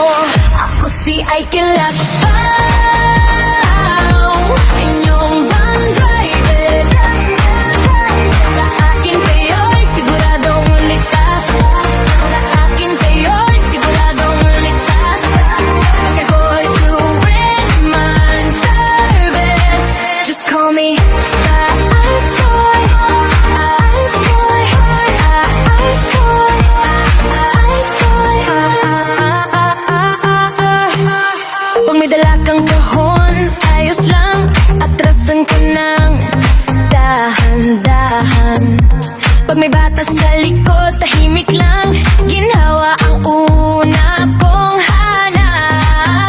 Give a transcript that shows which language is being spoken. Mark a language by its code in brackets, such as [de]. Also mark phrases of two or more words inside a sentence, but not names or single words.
[tl] Ako si Ike Lakbaw, inyong van driver. Sa akin kayo'y siguradong ligtas. Sa akin kayo'y siguradong ligtas. Ako'y [en] two-man service. Just call me I-Boy, I-Boy, I-Boy, I-Boy. [tl] Pag may dala kang kahon, ayos lang, atrasan ka ng dahan-dahan. Pag may bata sa likod, tahimik lang, ginhawa ang una kong hanap.